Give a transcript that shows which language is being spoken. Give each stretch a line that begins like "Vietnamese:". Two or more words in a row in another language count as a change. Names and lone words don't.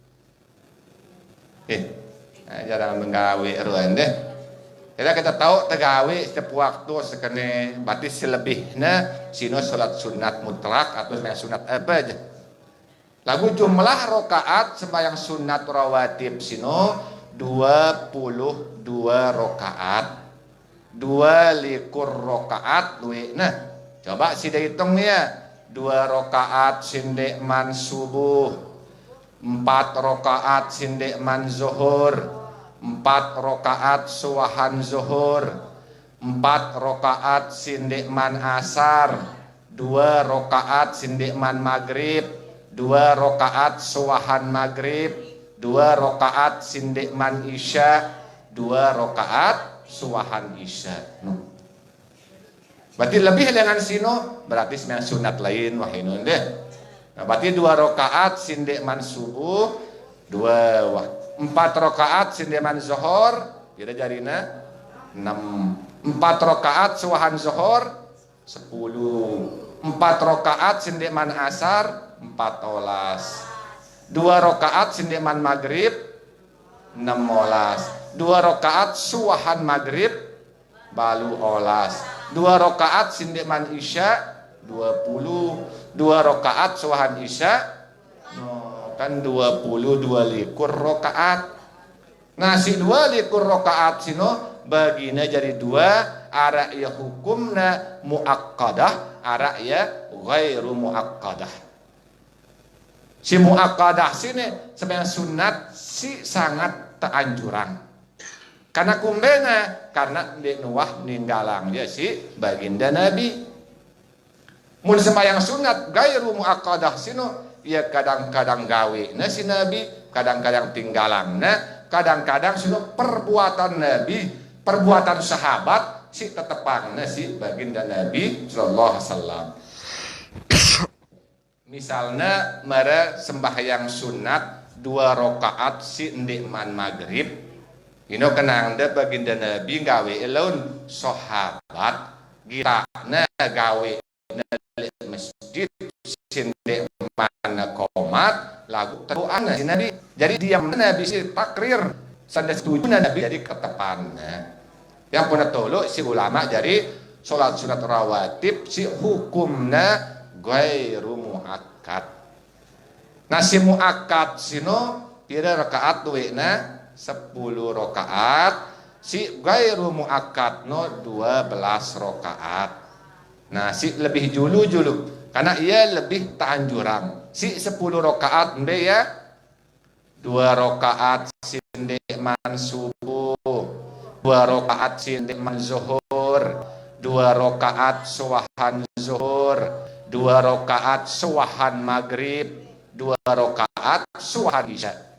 Sumbawa: Jarang menggawe ruan deh.
Indonesian: Kita tahu tegawe setiap waktu sekene berarti selebihnya sino salat sunat mutlak atau sembahyang sunat apa aja.
Sumbawa: Lagu jumlah rokaat sembahyang sunat rawatib sino 22 rokaat. 2 likur rokaat luwe. Nah, coba sida hitung ya. 2 rokaat sinde man subuh. 4 rokaat sinde man zuhur, 4 rokaat suwahan zuhur, 4 rokaat sinde man asar, 2 rokaat sinde man maghrib, 2 rokaat suwahan maghrib, 2 rokaat sinde man isya, 2 rokaat suwahan isya. Berarti lebih dengan sino, berarti sembahyang sunat lain wahinun deh. Nah, berarti 2 rokaat sinde man subuh, 4 rokaat sinde man zuhur, kira jarina 6. 4 rokaat suwahan zuhur 10. 4 rokaat sinde man asar 14. 2 rokaat sinde man maghrib 16. 2 rokaat suwahan maghrib balu olas. 2 rokaat sinde man isya 20. 2 rokaat suwahan isya kan 22 likur rokaat. Nah si 2 likur rokaat sino bagina jadi 2 arak ya hukumna muakkadah, arak ya
Arabic: غير مؤكدة.
Sumbawa: Si muakkadah sini sebenarnya sunat si sangat teranjuran. Karena kumbena karena di nuwah ninggalang dia si baginda Nabi. Mun sembahyang sunat
Arabic: غير مؤكدة
Sumbawa: sino ya kadang-kadang gawe na si Nabi, kadang-kadang tinggalang na, kadang-kadang sino perbuatan Nabi, perbuatan sahabat si tetepang na si baginda Nabi
Arabic: صلى الله عليه وسلم.
Sumbawa: Misalnya mara sembahyang sunat 2 rakaat si ndik man maghrib. Ino kenang da baginda Nabi gawe elon sahabat gitana gawe masjid sinde mana komat lagu teruan si Nabi. Jadi diam Nabi si takrir sanda setuju Nabi jadi ketepannya. Yang pun tolo si ulama jadi salat sunat rawatib si hukumna
Arabic: غير مؤكد.
Sumbawa: Nah si muakkad sino pira rakaat duwena 10 rakaat, si
Arabic: غير مؤكد
Sumbawa: no 12 rakaat. Nah si lebih julu karena ia lebih tanjurang. Si 10 rakaat mbe ya 2 rakaat sinde man subuh, 2 rakaat sinde man zuhur, 2 rakaat suwahan zuhur, 2 rakaat suwahan maghrib, 2 rakaat suwahan isya.